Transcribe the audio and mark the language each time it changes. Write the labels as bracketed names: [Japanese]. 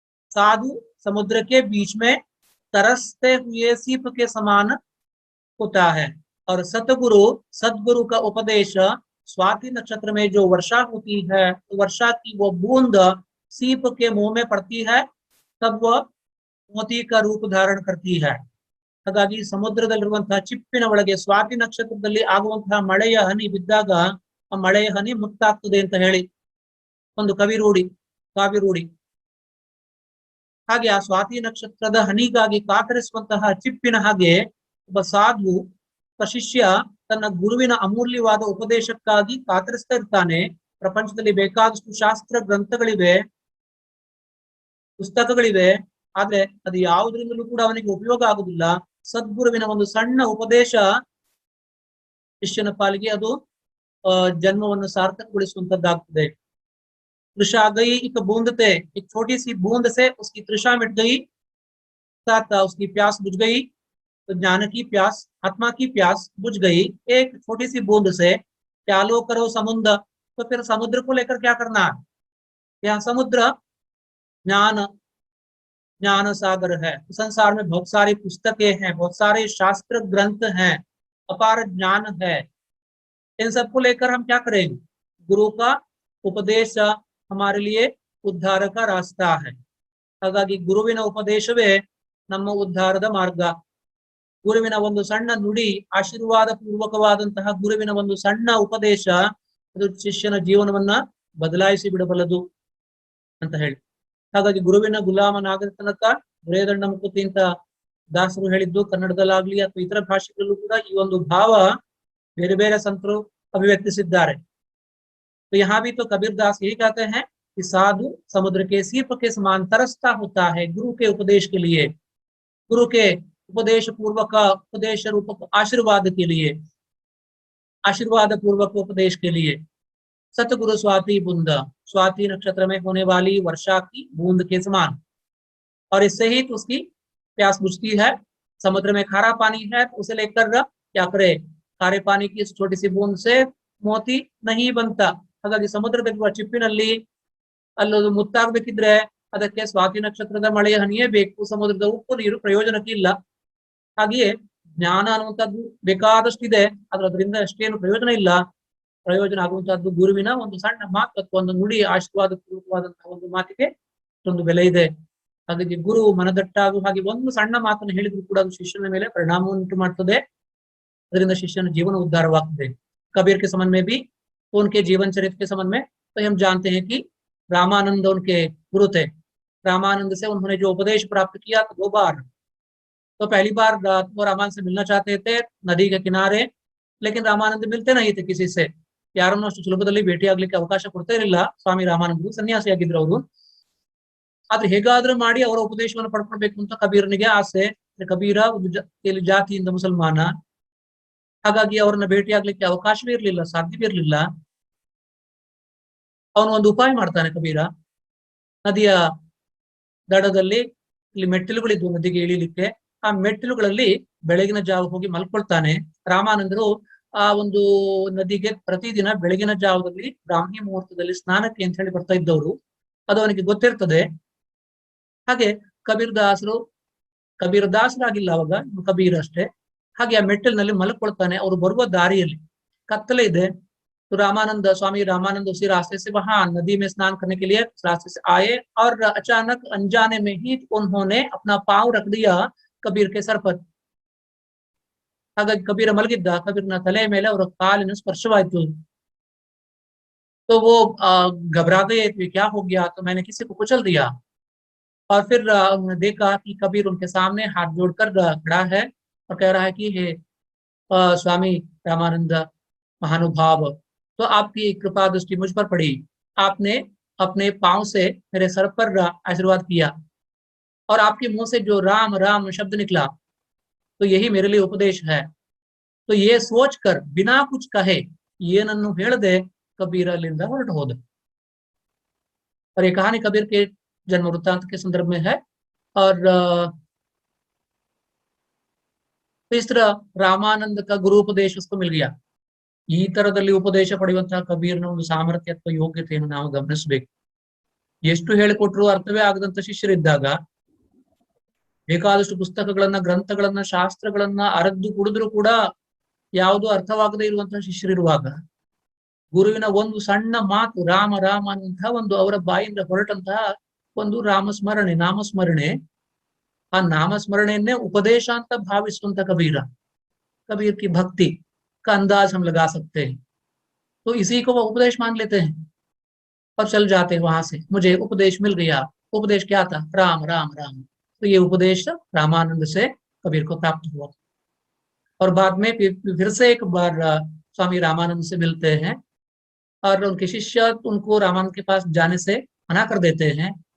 [Hindi] साधु समुद्र के बीच में तरसते हुए सीप के समान होता है। और सदगुरु का उपदेश स्वाति नक्षत्र में जो वर्षा होती है, तो वर्षा की वो बूंद सीप के मुंह में पड़ती है, तब वह मोती का रूप धारण करती है। [Kannada] ಹಾಗಾಗಿ ಸಮುದ್ರದಲ್ಲಿರುವಂತಹ ಚಿಪ್ಪಿನ ಒಳಗೆ ಸ್ವಾತಿ ನಕ್ಷತ್ರದಲ್ಲಿ ಆಗುವಂತಹ ಮಳೆಯ ಹನಿ ಬಿದ್ದಾಗ ಆ ಮಳೆಯ ಹನಿ ಮುಕ್ತಾಗ್ತದೆ ಅಂತ ಹೇಳಿ ಒಂದು ಕಾವ್ಯ ರೂಢಿ. ಹಾಗೆ ಆ ಸ್ವಾತಿ ನಕ್ಷತ್ರದ ಹನಿಗಾಗಿ ಕಾತರಿಸುವಂತಹ ಚಿಪ್ಪಿನ ಹಾಗೆ ಒಬ್ಬ ಸಾಧು, ಶಿಷ್ಯ ತನ್ನ ಗುರುವಿನ ಅಮೂಲ್ಯವಾದ ಉಪದೇಶಕ್ಕಾಗಿ ಕಾತರಿಸ್ತಾ ಇರ್ತಾನೆ. ಪ್ರಪಂಚದಲ್ಲಿ ಬೇಕಾದಷ್ಟು ಶಾಸ್ತ್ರ ಗ್ರಂಥಗಳಿವೆ, ಪುಸ್ತಕಗಳಿವೆ, ಆದ್ರೆ ಅದು ಯಾವುದರಿಂದಲೂ ಕೂಡ ಅವನಿಗೆ ಉಪಯೋಗ ಆಗುದಿಲ್ಲ. ಸದ್ಗುರುವಿನ ಒಂದು ಸಣ್ಣ ಉಪದೇಶ ಶಿಷ್ಯನ ಪಾಲಿಗೆ ಅದು जन्म सार्थकगुड़े। [Hindi] तृषा गई एक बूंद थे, एक छोटी सी बूंद से उसकी तृषा मिट गई, साथ उसकी प्यास बुझ गई। तो ज्ञान की प्यास, आत्मा की प्यास बुझ गई एक छोटी सी बूंद से। क्या लो करो समुद्र, तो फिर समुद्र को लेकर क्या करना है? यहाँ समुद्र ज्ञान ज्ञान सागर है। संसार में बहुत सारी पुस्तकें हैं, बहुत सारे शास्त्र ग्रंथ हैं, अपार ज्ञान है। इन सबको लेकर हम क्या करेंगे? गुरु का उपदेश हमारे लिए उद्धार का रास्ता है। [Kannada] ಹಾಗಾಗಿ ಗುರುವಿನ ಉಪದೇಶವೇ ನಮ್ಮ ಉದ್ಧಾರದ ಮಾರ್ಗ. ಗುರುವಿನ ಒಂದು ಸಣ್ಣ ನುಡಿ, ಆಶೀರ್ವಾದ ಪೂರ್ವಕವಾದಂತಹ ಗುರುವಿನ ಒಂದು ಸಣ್ಣ ಉಪದೇಶ ಅದು ಶಿಷ್ಯನ ಜೀವನವನ್ನ ಬದಲಾಯಿಸಿ ಬಿಡಬಲ್ಲದು ಅಂತ ಹೇಳಿ. ಹಾಗಾಗಿ ಗುರುವಿನ ಗುಲಾಮನಾಗದ ತನಕ ದೊರೆಯದಂಡ ಮುಕುತಿ ಅಂತ ದಾಸರು ಹೇಳಿದ್ದು ಕನ್ನಡದಲ್ಲಾಗ್ಲಿ ಅಥವಾ ಇತರ ಭಾಷೆಗಳಲ್ಲೂ ಕೂಡ ಈ ಒಂದು ಭಾವ ಬೇರೆ ಬೇರೆ ಸಂತರು अभिव्यक्तिसिद्धारे। [Hindi] तो यहाँ भी तो कबीर दास यही कहते हैं कि साधु समुद्र के सीप के समान तरसता होता है गुरु के उपदेश के लिए, गुरु के उपदेश पूर्वक उपदेश रूपक आशीर्वाद के लिए, आशीर्वाद पूर्वक उपदेश के लिए। सतगुरु स्वाति बूंद, स्वाति नक्षत्र में होने वाली वर्षा की बूंद के समान, और इससे ही तो उसकी प्यास बुझती है। समुद्र में खारा पानी है तो उसे लेकर क्या करे? खारे पानी की इस छोटी सी बूंद से मोती नहीं बनता। [Kannada] ಹಾಗಾಗಿ ಸಮುದ್ರದಲ್ಲಿರುವ ಚಿಪ್ಪಿನಲ್ಲಿ ಅಲ್ಲೊಂದು ಮುತ್ತಾಗಬೇಕಿದ್ರೆ ಅದಕ್ಕೆ ಸ್ವಾತಿ ನಕ್ಷತ್ರದ ಮಳೆಯ ಹನಿಯೇ ಬೇಕು, ಸಮುದ್ರದ ಉಪ್ಪು ನೀರು ಪ್ರಯೋಜನಕ್ಕೆ ಇಲ್ಲ. ಹಾಗೆಯೇ ಜ್ಞಾನ ಅನ್ನುವಂಥದ್ದು ಬೇಕಾದಷ್ಟಿದೆ, ಆದ್ರೆ ಅದರಿಂದ ಅಷ್ಟೇನು ಪ್ರಯೋಜನ ಇಲ್ಲ. ಪ್ರಯೋಜನ ಆಗುವಂತಹದ್ದು ಗುರುವಿನ ಒಂದು ಸಣ್ಣ ಮಾತು ಅಥವಾ ಒಂದು ನುಡಿ, ಆಶೀರ್ವಾದ ಪೂರ್ವಕವಾದಂತಹ ಒಂದು ಮಾತಿಗೆ ಒಂದು ಬೆಲೆ ಇದೆ. ಹಾಗಾಗಿ ಗುರು ಮನದಟ್ಟಾಗುವ ಹಾಗೆ ಒಂದು ಸಣ್ಣ ಮಾತನ್ನು ಹೇಳಿದ್ರು ಕೂಡ ಅದು ಶಿಷ್ಯನ ಮೇಲೆ ಪರಿಣಾಮವನ್ನುಂಟು ಮಾಡ್ತದೆ, ಅದರಿಂದ ಶಿಷ್ಯನ जीवन उद्धारवागते। [Hindi] कबीर के संबंध में भी तो उनके जीवन चरित्र के संबंध में तो हम जानते हैं कि रामानंद उनके गुरु थे। रामानंद से उन्होंने जो उपदेश प्राप्त किया तो 2 बार, तो पहली बार वो रामानंद से मिलना चाहते थे नदी के किनारे, लेकिन रामानंद मिलते नहीं थे किसी से। [Kannada] ಯಾರನ್ನೂ ಅಷ್ಟು ಸುಲಭದಲ್ಲಿ ಭೇಟಿಯಾಗ್ಲಿಕ್ಕೆ ಅವಕಾಶ ಕೊಡ್ತಾ ಇರಲಿಲ್ಲ ಸ್ವಾಮಿ ರಾಮಾನಂದರು, ಸನ್ಯಾಸಿಯಾಗಿದ್ರು ಅವರು. ಆದ್ರೆ ಹೇಗಾದ್ರೂ ಮಾಡಿ ಅವರ ಉಪದೇಶವನ್ನು ಪಡ್ಕೊಳ್ಬೇಕು ಅಂತ ಕಬೀರನಿಗೆ ಆಸೆ. ಕಬೀರ ಒಂದು ಜಾತಿಯಿಂದ ಮುಸಲ್ಮಾನ, ಹಾಗಾಗಿ ಅವರನ್ನ ಭೇಟಿಯಾಗ್ಲಿಕ್ಕೆ ಅವಕಾಶವೇ ಇರಲಿಲ್ಲ, ಸಾಧ್ಯವೇ ಇರಲಿಲ್ಲ. ಅವನು ಒಂದು ಉಪಾಯ ಮಾಡ್ತಾನೆ ಕಬೀರ. ನದಿಯ ದಡದಲ್ಲಿ ಇಲ್ಲಿ ಮೆಟ್ಟಿಲುಗಳಿದ್ವು ನದಿಗೆ ಇಳಿಲಿಕ್ಕೆ, ಆ ಮೆಟ್ಟಿಲುಗಳಲ್ಲಿ ಬೆಳಗಿನ ಜಾವ ಹೋಗಿ ಮಲ್ಕೊಳ್ತಾನೆ. ರಾಮಾನಂದರು ಆ ಒಂದು ನದಿಗೆ ಪ್ರತಿದಿನ ಬೆಳಗಿನ ಜಾವದಲ್ಲಿ ಬ್ರಾಹ್ಮಿ ಮುಹೂರ್ತದಲ್ಲಿ ಸ್ನಾನಕ್ಕೆ ಅಂತ ಹೇಳಿ ಬರ್ತಾ ಇದ್ದವರು, ಅದು ಅವನಿಗೆ ಗೊತ್ತಿರ್ತದೆ. ಹಾಗೆ ಕಬೀರ ದಾಸರಾಗಿಲ್ಲ ಅವಾಗ, ಕಬೀರ್ ಅಷ್ಟೇ. ಹಾಗೆ ಆ ಮೆಟ್ಟಲಿನಲ್ಲಿ ಮಲ್ಕೊಳ್ತಾನೆ. ಅವರು ಬರುವ ದಾರಿಯಲ್ಲಿ कत्तले ಇದೆ। [Hindi] तो रामानंद स्वामी रामानंद उसी रास्ते से वहां नदी में स्नान करने के लिए रास्ते से आए, और अचानक अनजाने में ही उन्होंने अपना पांव रख दिया कबीर के सर पर। [Kannada] ಹಾಗಾಗಿ ಕಬೀರ ಮಲಗಿದ್ದ, ಕಬೀರ್ನ ತಲೆ ಮೇಲೆ ಅವರ ಕಾಲಿನ ಸ್ಪರ್ಶವಾಯಿತು. [Hindi] तो वो घबरा गए, क्या हो गया? तो मैंने किसी को कुचल दिया। और फिर उन्होंने देखा कि कबीर उनके सामने हाथ जोड़कर खड़ा है और कह रहा है कि हे स्वामी रामानंद महानुभाव, तो आपकी कृपा दृष्टि मुझ पर पड़ी, आपने अपने पांव से मेरे सर पर आशीर्वाद किया, और आपके मुंह से जो राम राम शब्द निकला, तो यही मेरे लिए उपदेश है। तो ये सोचकर बिना कुछ कहे [Kannada] ಏನನ್ನು ಹೇಳದೆ [Hindi] कबीर [Kannada] अಲ್ಲಿಂದ ಹೊರಟು ಹೋದ। [Hindi] और ये कहानी कबीर के जन्म वृत्तांत के संदर्भ में है। और इस तरह रामानंद का गुरु उपदेश उसको मिल गया। [Kannada] ಈ ತರದಲ್ಲಿ ಉಪದೇಶ ಪಡೆಯುವಂತಹ ಕಬೀರ್ನ ಒಂದು ಸಾಮರ್ಥ್ಯ ಅಥವಾ ಯೋಗ್ಯತೆಯನ್ನು ನಾವು ಗಮನಿಸಬೇಕು. ಎಷ್ಟು ಹೇಳಿಕೊಟ್ರು ಅರ್ಥವೇ ಆಗದಂತ ಶಿಷ್ಯರಿದ್ದಾಗ ಬೇಕಾದಷ್ಟು ಪುಸ್ತಕಗಳನ್ನ, ಗ್ರಂಥಗಳನ್ನ, ಶಾಸ್ತ್ರಗಳನ್ನ ಅರದ್ದು ಕುಡಿದ್ರು ಕೂಡ ಯಾವುದು ಅರ್ಥವಾಗದೇ ಇರುವಂತಹ ಶಿಷ್ಯರಿರುವಾಗ ಗುರುವಿನ ಒಂದು ಸಣ್ಣ ಮಾತು ರಾಮ ರಾಮ ಅನ್ನುವಂತಹ ಒಂದು ಅವರ ಬಾಯಿಂದ ಹೊರಟಂತಹ ಒಂದು ರಾಮಸ್ಮರಣೆ ನಾಮಸ್ಮರಣೆ, ಆ नामस्मरणेन्ने उपदेश ಅಂತ ಭಾವಿಸುವಂತ [Hindi] कबीर की भक्ति का अंदाज हम लगा सकते हैं। तो इसी को वो उपदेश मान लेते हैं और चल जाते हैं वहां से। मुझे उपदेश मिल गया। उपदेश क्या था? राम राम राम। तो ये उपदेश रामानंद से कबीर को प्राप्त हुआ और बाद में फिर से एक बार स्वामी रामानंद से मिलते हैं और उनके शिष्य उनको रामानंद के पास जाने से मना कर देते हैं।